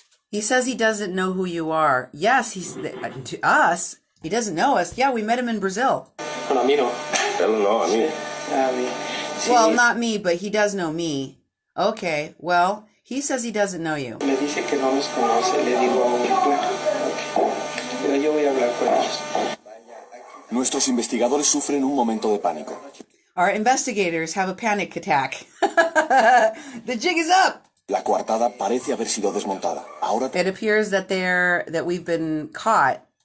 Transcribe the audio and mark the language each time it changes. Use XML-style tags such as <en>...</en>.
<en>He says he doesn't know who you are. Yes, to us. He doesn't know us. Yeah, we met him in Brazil.</en> <es>Bueno, a mí no. Él no, a mí. A mí. Sí.</es> <en>Well, not me, but he does know me. Okay, well, he says he doesn't know you.</en> <es>Me dice que no nos conoce. Le digo, bueno, pero yo voy a hablar con ellos. Nuestros investigadores sufren un momento de pánico.</es> <en>Our investigators have a panic attack. The jig is up.</en> <es>La coartada parece haber sido desmontada. Ahora</es> <en>It appears that we've been caught.</en>